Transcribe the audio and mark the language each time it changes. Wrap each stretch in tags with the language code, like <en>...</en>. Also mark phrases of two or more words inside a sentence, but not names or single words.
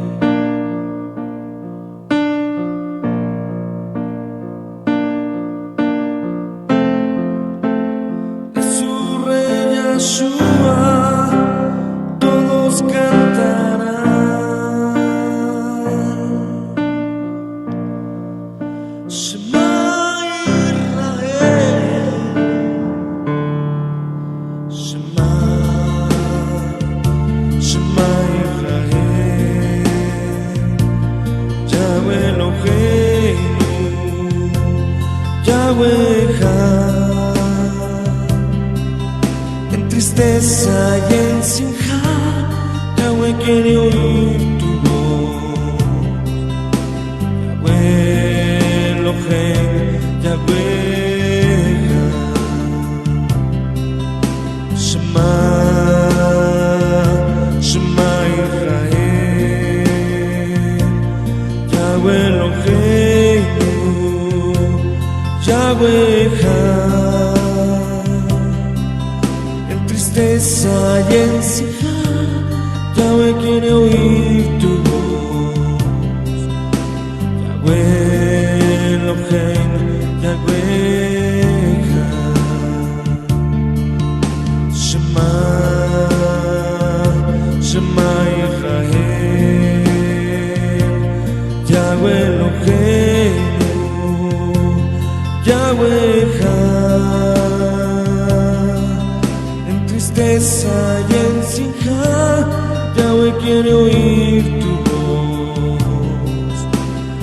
<es>De su rey Yeshua todos cantarán.</es> <he>שמע ישראל שמע שמע ישראל יהוה אלוהינו יהוה אחד.</he> <es>En tristeza y en simja, Yahweh quiere oír tu voz.</es> <he>יהוה אלוהינו יהוה אחד. שמע שמע ישראל יהוה אלוהינו יהוה אחד.</he> <es>En tristeza y en simja, Yahweh quiere oír tu voz.</es> <he>יהוה אלוהינו יהוה אחד. שמע שמע ישראל יהוה אלוהינו יהוה אחד.</he> <es>En tristeza y en simja, Yahweh quiere oír tu voz.</es>